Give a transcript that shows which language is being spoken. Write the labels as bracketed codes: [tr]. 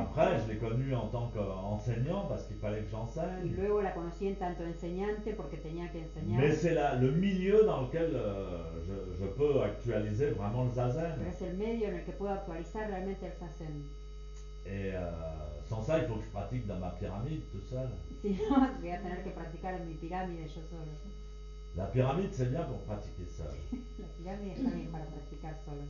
[fr] après, je l'ai connu en tant qu'enseignant parce qu'il fallait que [es] Y [fr] j'enseigne. [es] luego la conocí en tanto enseñante porque tenía que enseñar. [fr] Mais c'est le milieu dans lequel je peux actualiser vraiment le zazen. [es] Pero es el medio en el que puedo actualizar realmente el zazen. [fr] Et sans ça, il faut que je pratique dans ma pyramide tout seul. [es] Si no, voy a tener que practicar en mi pirámide yo solo. [fr] La pyramide, c'est bien pour pratiquer seul. [es] La pirámide está bien para practicar solo.